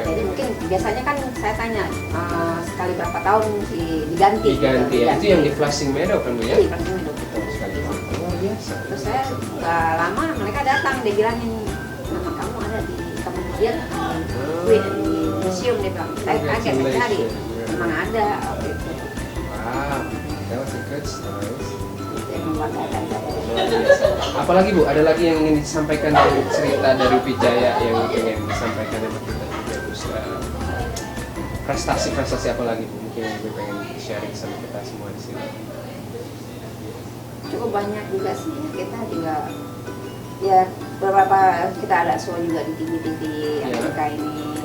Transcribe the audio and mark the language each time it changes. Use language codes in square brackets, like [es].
[id] Jadi mungkin biasanya kan saya tanya sekali berapa tahun diganti. Ya. Itu yang di Flushing Meadow kan Bu ya? Di Flushing Meadow. Betul sekali. Oh biasa. Terus saya nggak lama mereka datang, dia bilangin nama kamu ada di kemudian di museum, dia bilang. Saya kaget, saya cari, memang ada waktu itu. [en] Wow, that was a good story. [id] Yang membanggakan saya. Apalagi Bu, ada lagi yang ingin disampaikan dari cerita dari UPI Jaya yang ingin disampaikan sama kita juga Bu? Prestasi-prestasi apa lagi Bu? Mungkin yang Ibu pengen sharing sama kita semua di sini. Cukup banyak juga sih, kita juga ya beberapa kita ada show juga di TV Amerika ini.